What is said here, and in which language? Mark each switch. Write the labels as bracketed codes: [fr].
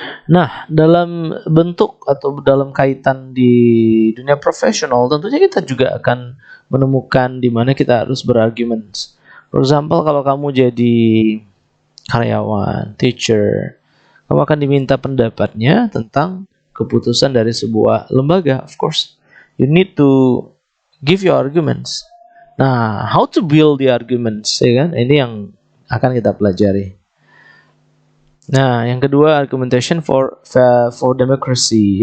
[id] Nah, dalam bentuk atau dalam kaitan di dunia profesional, tentunya kita juga akan menemukan di mana kita harus berargumen. [en] For example, [id] kalau kamu jadi karyawan, teacher, kamu akan diminta pendapatnya tentang keputusan dari sebuah lembaga. [en] Of course, you need to give your arguments. Nah, how to build the arguments, [id] ya kan? Ini yang akan kita pelajari. Nah, yang kedua, [en] argumentation for democracy.